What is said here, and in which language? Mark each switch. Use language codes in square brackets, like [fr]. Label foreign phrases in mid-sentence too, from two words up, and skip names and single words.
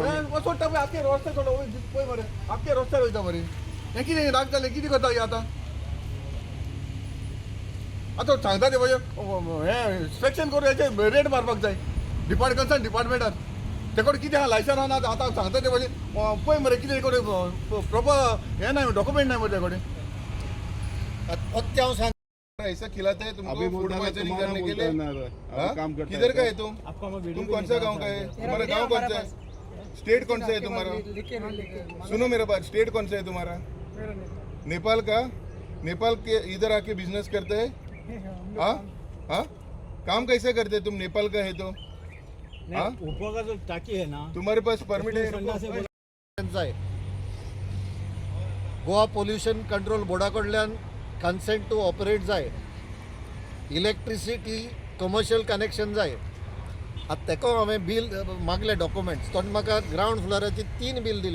[kok] सोडटा पळय आख्खे रस्ते सोडो पळय मरे आख्खे रस्त्यार वयता मरे हें कितें राग जालें कितें करता हें आतां आतां सांगता ते म्हणजे हें इन्स्पेक्शन करून हेचे रेट मारपाक जाय डिपार्टमेंटान ते कडेन कितें आहा लायसन आहा आतां सांगता ते म्हणजे पळय मरे कितें कडेन प्रोपर हें नाही डॉक्युमेंट नाही मरे ते कडेन हांव सांग [hi] ऐसा खिलाते हैं तुमको अभी फूड बोल रहा पॉइजनिंग तुम्हारा करने के बोलता है लिए। ना, हाँ? काम करता किधर है का है तुम? तुम कौन सा गांव का है? तुम्हारा गांव कौन सा है? स्टेट कौन सा है तुम्हारा? सुनो मेरा बात, स्टेट कौन सा है तुम्हारा? नेपाल का? नेपाल के इधर आके बिजनेस करते हैं? हाँ हाँ, काम कैसे करते तुम? नेपाल का है तो हाँ, ऊपर का जो टाकी है ना, तुम्हारे पास परमिट है? संडा से [kok] जाय गोवा पोल्युशन कंट्रोल बोर्डा कडल्यान [en] consent to operate [kok] जाय, [en] electricity commercial connection [kok] जाय. आतां तेका हांवें बील मागले डॉक्युमेंट्स, तो म्हाका ग्रावंड फ्लोराची 3 बील दिले.